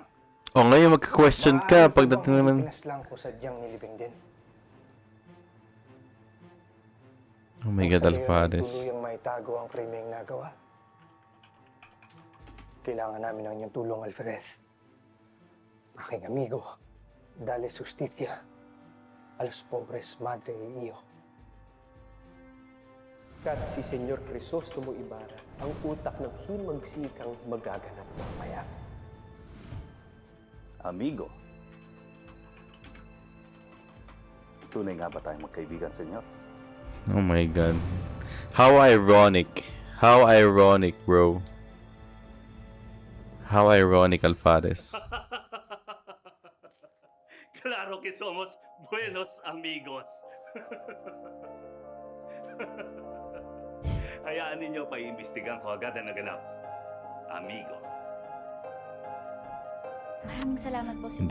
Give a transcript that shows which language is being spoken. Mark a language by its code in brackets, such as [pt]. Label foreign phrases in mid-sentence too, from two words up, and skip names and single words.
[tl] O ngayon magka-question ka pagdating naman. Pinaslang ko sadyang nilibing din. [en] Oh my God, Alvarez. [tl] Tuluyang maitago ang krimeng nagawa. Kailangan namin ng inyong tulong, Alvarez. [es] Aking amigo, dale justicia a los pobres madre y hijo. [tl] At si Senyor Crisostomo Ibarra ang utak ng himagsikang magaganap mamaya. Amigo. Tunay nga ba tayong magkaibigan, senyor? [en] Oh my God. How ironic. How ironic, bro. How ironic, Alvarez. [es] Claro que somos buenos amigos. [tl] Hayaan ninyo pa iimbestigan ko agad ang naganap. Amigo. Maraming salamat po, Senyor.